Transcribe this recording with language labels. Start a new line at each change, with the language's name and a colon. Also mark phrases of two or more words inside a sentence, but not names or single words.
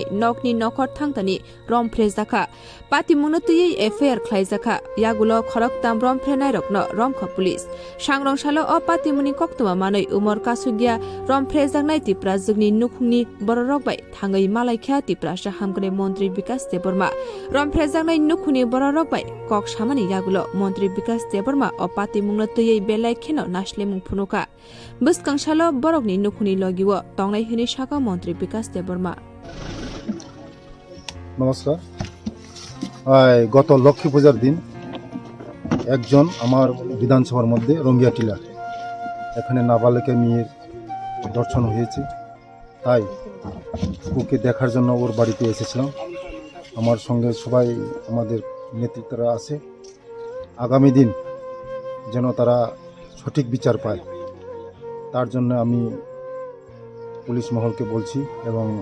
Kok Borok: nokni nokhor thangtani romfrezaka patimungno tuyei affair khlaizaka yagulo khorak tam romfrenai rokno romkha police sangrongshalo o patimuni koktuma manoi umar kasugya romfrejaknai tiprazukni nukhungni bororok bai thangai malaikha tiprasha hamgre mantri bikas deborma romfrejaknai nukhuni bororok bai kok samani yagulo mantri bikas Deborma o patimungno tuyei belai kheno naslemung phunuka buskangshalo borokni nukhuni logiwo tongnai hini saka mantri bikas deborma
Bangla: নমস্কার গত লক্ষ্মী পূজার দিন একজন আমার বিধানসভার মধ্যে রঙ্গিয়া টিলা এখানে নাবালিকা মেয়ের দর্শন হয়েছে তাই ওকে দেখার জন্য ওর বাড়িতে এসেছিলাম আমার সঙ্গে সবাই আমাদের নেতৃত্বরা আছে আগামী দিন যেন তারা সঠিক বিচার পায় তার জন্য আমি পুলিশ মহলকে বলছি এবং